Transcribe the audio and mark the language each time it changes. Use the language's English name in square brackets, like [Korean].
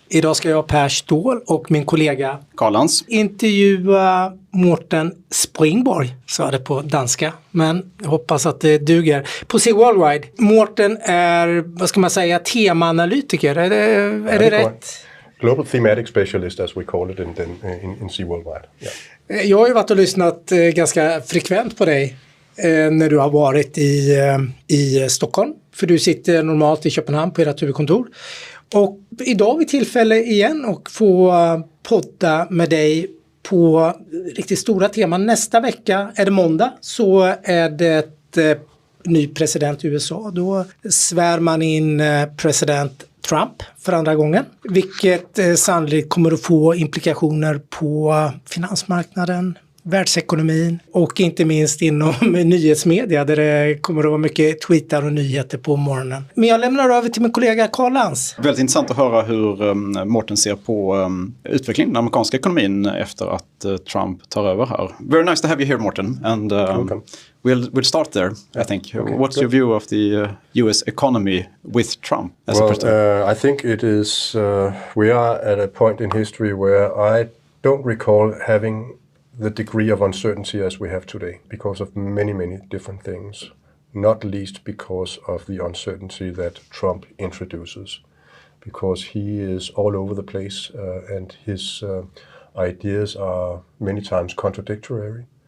[Swedish] Idag ska jag, Pär Ståhl, och min kollega Karl Lans intervjua Morten Springborg, sa det på danska, men jag hoppas att det duger. På C Worldwide. Morten är, vad ska man säga, temaanalytiker. Är det rätt? [English] Global thematic specialist, as we call it in C Worldwide. Yeah. [Swedish] Jag har ju varit och lyssnat ganska frekvent på dig när du har varit i Stockholm. För du sitter normalt i Köpenhamn på ert huvudkontor. Och idag har vi tillfälle igen att få podda med dig på riktigt stora teman. Nästa vecka är det måndag, så är det ny president i USA. Då svär man in president Trump för andra gången. Vilket sannolikt kommer att få implikationer på finansmarknaden, världsekonomin och inte minst inom nyhetsmedia där det kommer att vara mycket tweetar och nyheter på morgonen. Men jag lämnar över till min kollega Karl Lans. Väldigt intressant att höra hur Morten ser på utvecklingen i den amerikanska ekonomin efter att Trump tar över här. [English] Very nice to have you here, Morten. And we'll start there, I think. Okay, What's your view of the US economy with Trump as a president? I think it is, we are at a point in history where I don't recall having the degree of uncertainty as we have today because of many, many different things, not least because of the uncertainty that Trump introduces, because he is all over the place and his ideas are many times contradictory.